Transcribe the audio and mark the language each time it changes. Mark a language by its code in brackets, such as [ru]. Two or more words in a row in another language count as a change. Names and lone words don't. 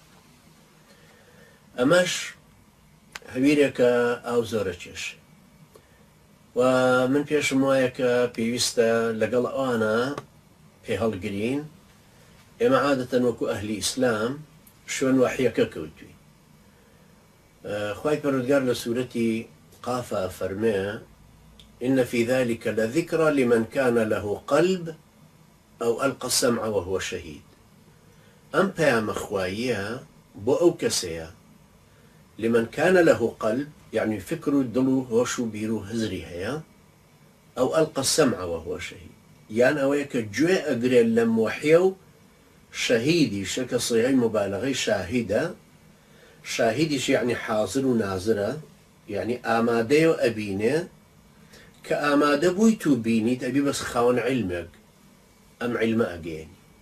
[ckb] ئەمەش هەویرێکە ئاو زۆرە کێش، و من پێشم وایە کە پێویستە لەگەڵ ئەوانە پێ هەڵگرین. ئێمە عادەتەن وەکو ئەهلی ئیسلام شوێن وەحیەکە کەوتووی. خوای پەروەردگار لە سوورەتی قافە فەرمێ: [ar] إن في ذلك لذكرى لمن كان له قلب أو ألقى السمع وهو شهيد. [ckb] ئەم پەیامە خواییە بۆ ئەو کەسەیە [ar] لمن كان له قلب، [ckb] يعني فكر و دڵ و هۆش و بیر و هزری هەیە، ئەو [ar] ألقى السمع وهو شهيد، [ckb] یان ئەوەیە کە گوێ ئەگرێت لەم وەحیە و شەهیدی شەکە صیغەی مبالغەی شاهیدە. شاهیدیش یعنی حاضر و نازرە، یعنی ئامادەیە و ئەبینێ، کە ئامادە بووی تو بینیت ئەبی بەس خاوەن عیلمێک ئەم عیلمە ئەگەێنی.